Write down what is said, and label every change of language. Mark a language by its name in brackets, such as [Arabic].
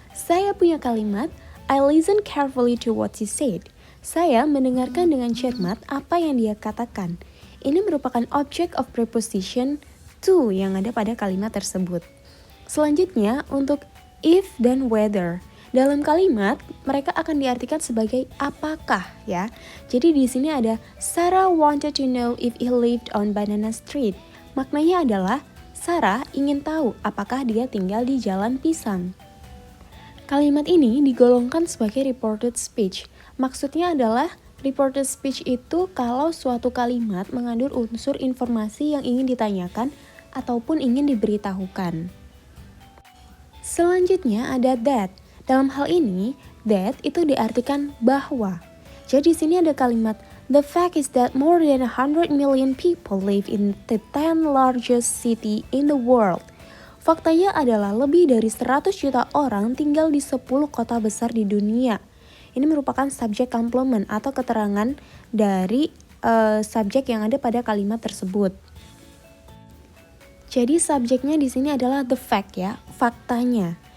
[Indonesian] Saya punya kalimat, [English] I listen carefully to what he said. [Indonesian] Saya mendengarkan dengan cermat apa yang dia katakan. Ini merupakan object of preposition to yang ada pada kalimat tersebut. Selanjutnya, untuk if dan whether. Dalam kalimat, mereka akan diartikan sebagai apakah ya. Jadi di sini ada [English] Sarah wanted to know if he lived on Banana Street. [Indonesian] Maknanya adalah Sarah ingin tahu apakah dia tinggal di Jalan Pisang. Kalimat ini digolongkan sebagai reported speech. Maksudnya adalah reported speech itu kalau suatu kalimat mengandung unsur informasi yang ingin ditanyakan ataupun ingin diberitahukan. Selanjutnya ada that. Dalam hal ini, that itu diartikan bahwa. Jadi di sini ada kalimat [English] the fact is that more than 100 million people live in the 10 largest city in the world. [Indonesian] Faktanya adalah lebih dari 100 juta orang tinggal di 10 kota besar di dunia. Ini merupakan subject complement atau keterangan dari subjek yang ada pada kalimat tersebut. Jadi subjeknya di sini adalah [English] the fact [Indonesian] ya, faktanya.